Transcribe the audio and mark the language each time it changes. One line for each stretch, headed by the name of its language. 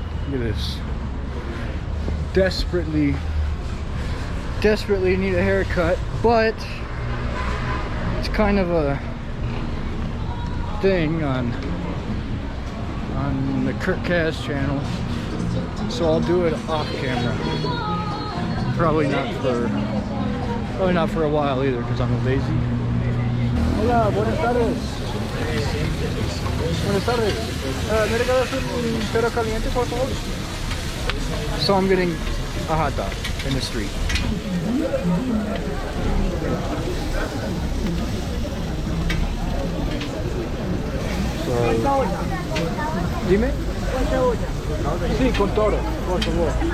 English: Look at this. Desperately need a haircut, but it's kind of a thing on the Kurt Kaz channel, so I'll do it off camera. Probably not for a while either, because I'm lazy.
Spanish: Hola, buenas tardes. Buenas tardes. ¿Me regalas un perro caliente, por favor?
English: So I'm getting a hot dog in the street.
Spanish: So, dime? Sí, con todo, por favor.